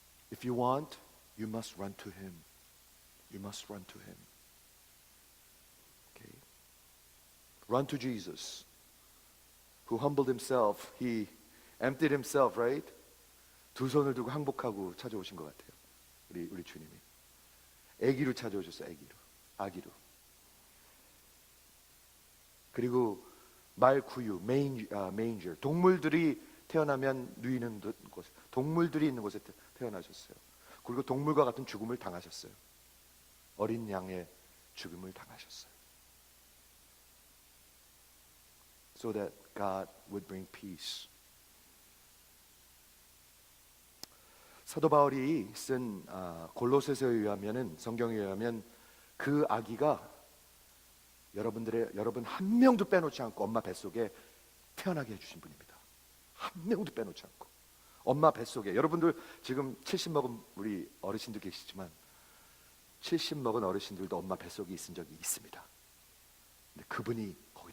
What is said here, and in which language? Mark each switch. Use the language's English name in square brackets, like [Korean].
[English] If you want, you must run to Him. You must run to Him. Okay? Run to Jesus, who humbled Himself. He emptied Himself, right? [Korean] 두 손을 두고 항복하고 찾아오신 것 같아요. 우리 주님이. 아기로 찾아오셨어요. 아기로. 그리고 말구유, manger. 동물들이 태어나면 누이는 곳, 동물들이 있는 곳에 태어나셨어요. 그리고 동물과 같은 죽음을 당하셨어요. 어린 양의 죽음을 당하셨어요. [English] So that God would bring peace. [Korean] 사도 바울이 쓴 골로새서에 의하면은 성경에 의하면 그 아기가 여러분 한 명도 빼놓지 않고 엄마 뱃속에 태어나게 해주신 분입니다. 한 명도 빼놓지 않고 엄마 뱃속에. 여러분들 지금 70 먹은 우리 어르신들 계시지만 70 먹은 어르신들도 엄마 뱃속에 있은 적이 있습니다. 근데 그분이 거기